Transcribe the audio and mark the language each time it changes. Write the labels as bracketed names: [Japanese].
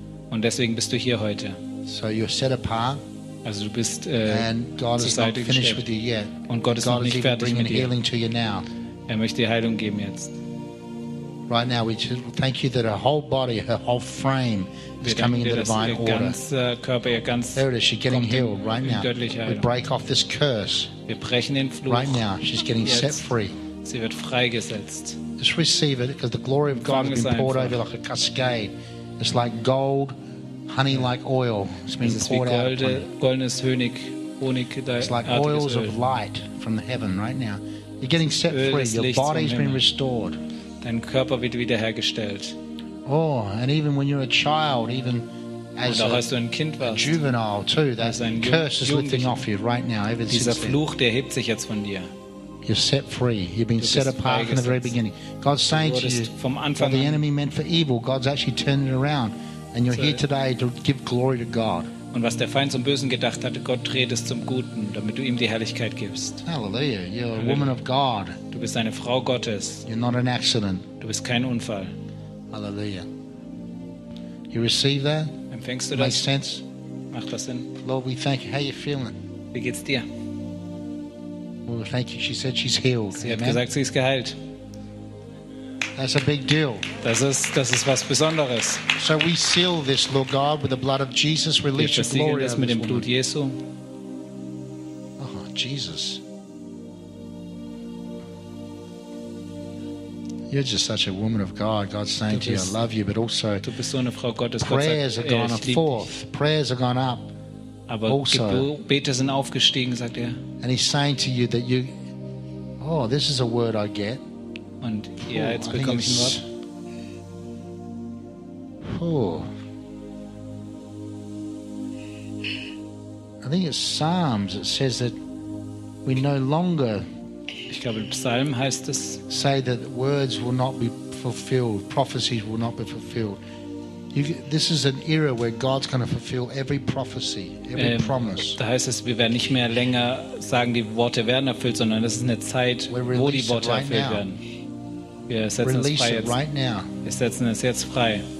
[German] Und deswegen bist du hier heute. [English] So you're set apart. [German] Also du bist zur Seite gestellt. Und Gott ist noch nicht fertig mit dir. [English] Healing to you now. [German] Er möchte dir Heilung geben jetzt. [English] Right now we thank you that her whole body, her whole frame is coming into divine order. There it is, she's getting healed right now. We break off this curse right now. She's getting set free. [German] Sie wird freigesetzt. [English] Just receive it, because the glory of God has been poured over like a cascade. It's like gold, honey like oil. It's been poured out. [German] Goldenes Honig, Honig, [English] it's like oils of light from the heaven right now. You're getting set free. Your body's been restored. [German] Dein Körper wird wiederhergestellt. [English] Oh, and even when you're a child, even as a juvenile too, that curse is lifting off you right now. [German] Dieser Fluch, der hebt sich jetzt von dir. [English] You're set free. You've been set apart from the very beginning. God's saying to you, what the enemy meant for evil, God's actually turned it around, and you're here today to give glory to God. [German] Und was der Feind zum Bösen gedacht hatte, Gott dreht es zum Guten, damit du ihm die Herrlichkeit gibst. [English] Hallelujah. You're a woman of God. [German] Du bist eine Frau Gottes. [English] You're not an accident. [German] Du bist kein Unfall. [English] Hallelujah. You receive that? [German] Empfängst du das? [English] Makes sense? [German] Macht das Sinn? [English] Lord, we thank you. How are you feeling? [German] Wie geht's dir? [English] Well, thank you. She said she's healed. [German] Sie hat gesagt, sie ist geheilt. [English] That's a big deal. [German] Das ist was Besonderes. [English] So we seal this, Lord God, with the blood of Jesus, release your glory. [German] Das mit dem Blut Jesu. [English] Oh, Jesus. You're just such a woman of God. God's saying to you, I love you, but also [German] du bist so eine Frau Gottes. [English] Prayers have gone forth. Prayers have gone up. [German] Aber also, Gebete sind aufgestiegen, sagt er. [English] And he's saying to you that you, oh, this is a word I get. [German] Und ja, jetzt bekomme ich ein Wort. [English] I think it's Psalms. It says that we no longer. [German] Ich glaube, im Psalm heißt es. [English] Say that words will not be fulfilled. Prophecies will not be fulfilled. This is an era where God's going to fulfill every prophecy, every promise. [German] Da heißt es, wir werden nicht mehr länger sagen, die Worte werden erfüllt, sondern es ist eine Zeit, wo die Worte erfüllt werden. [English] Release it right now. [German] Wir setzen es jetzt frei.